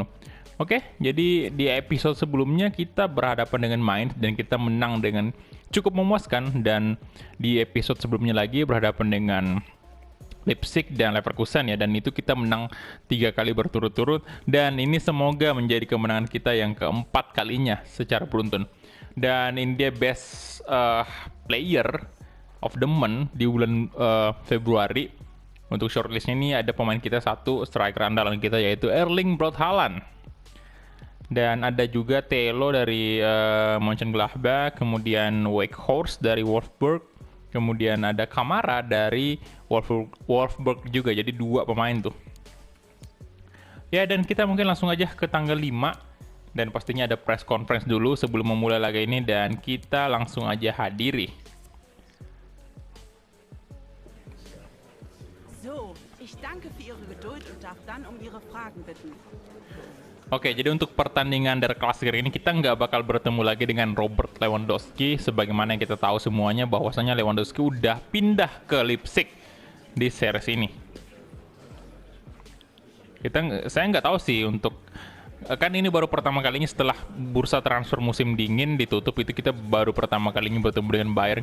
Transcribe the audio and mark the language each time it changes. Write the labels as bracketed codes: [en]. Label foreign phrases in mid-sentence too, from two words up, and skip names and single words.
[id] Oke, jadi di episode sebelumnya kita berhadapan dengan Mainz dan kita menang dengan cukup memuaskan, dan di episode sebelumnya lagi berhadapan dengan Leipzig dan Leverkusen ya, dan itu kita menang 3 kali berturut-turut, dan ini semoga menjadi kemenangan kita yang keempat kalinya secara beruntun. Dan ini dia [en] best player of the month [id] di bulan Februari. Untuk shortlistnya ini ada pemain kita satu, striker andalan kita yaitu Erling Braut Haaland. Dan ada juga Telo dari Mönchengladbach, kemudian Weghorst dari Wolfsburg, kemudian ada Kamara dari Wolfsburg juga. Jadi 2 pemain tuh. Ya, dan kita mungkin langsung aja ke tanggal 5. Dan pastinya ada [en] press conference [id] dulu sebelum memulai laga ini, dan kita langsung aja hadiri. [de] So, ich danke für Ihre Geduld und darf dann um Ihre Fragen bitten. [id] Oke, jadi untuk pertandingan Der Klassiker ini kita nggak bakal bertemu lagi dengan Robert Lewandowski, sebagaimana yang kita tahu semuanya bahwasanya Lewandowski udah pindah ke Leipzig di series ini. Saya nggak tahu sih, untuk kan ini baru pertama kalinya setelah bursa transfer musim dingin ditutup, itu kita baru pertama kalinya bertemu dengan Bayern.